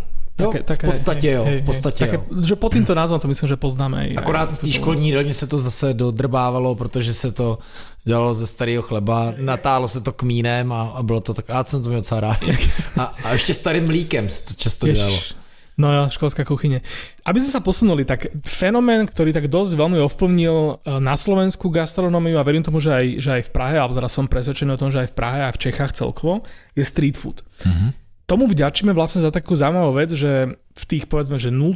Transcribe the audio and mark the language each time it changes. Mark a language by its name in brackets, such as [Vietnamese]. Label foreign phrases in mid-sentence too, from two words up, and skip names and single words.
[Czech] Jo, v podstatě jo. [Slovak] Že pod týmto názvom to myslím, že poznáme. [Czech] Akorát v té školní jídelně se to zase dodrbávalo, protože se to dělalo ze starého chleba, natálo se to kmínem a bylo to tak, já jsem to měl docela rád. A ještě starým mlíkem se to často dělalo. [Slovak] No jo, školská kuchyne. Aby sme sa posunuli, tak fenomén, ktorý tak dosť veľmi ovplyvnil na slovenskú gastronómiu a verím tomu, že aj v Prahe, alebo teda som presvedčený o tom, že aj v Prahe a v Čechách celkovo, je street food. Tomu vďačíme vlastne za takú zaujímavú vec, že v tých povedzme, že 0.